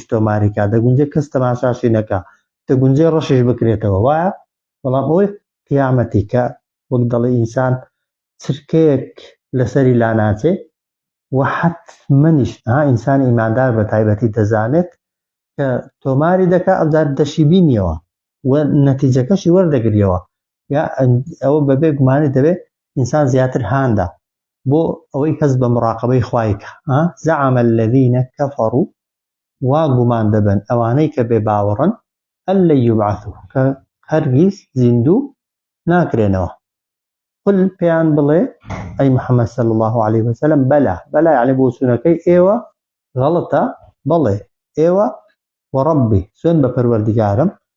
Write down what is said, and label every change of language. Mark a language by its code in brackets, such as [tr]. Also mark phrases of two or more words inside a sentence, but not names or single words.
[ckb] تۆماریکا دەگونجێ کەس تەماشاشی نەکا دەگونجێ ڕەشیش بکرێتەوە وایە بەڵام ئەوەی قیامەتی کە وەک دەڵێ ئینسان چرکەیەک لەسەری لا ناچێ و حەتمەنیش ئینسانی ئیماندار بە تایبەتی دەزانێت کە تۆماری دەکا ئەوجار دەشی بینیەوە و نەتیجەکەشی وەردەگریەوە یا ئەوە بەبێ گومانی دەبێت ئینسان زیاتر هاندا بۆ ئەوەی کەس بە مراقەبەی خوایکە [ar] زعم الذين كفروا [ckb] وا گومان دەبن ئەوانەی کە بێ باوەڕن [ar] ئەن لەن یوبعەثوا [ckb] کە هەرگیز زیندوو ناکرێنەوە قل پێیان بڵێ ئەی محەممەد [ar] صلی الله عليه وسلم [ckb] بەلا یعنی بۆ چوونەکەی ئێوە غەڵەتە بەڵێ ئێوە وەڕەبی سوێن بە پەروەردگارم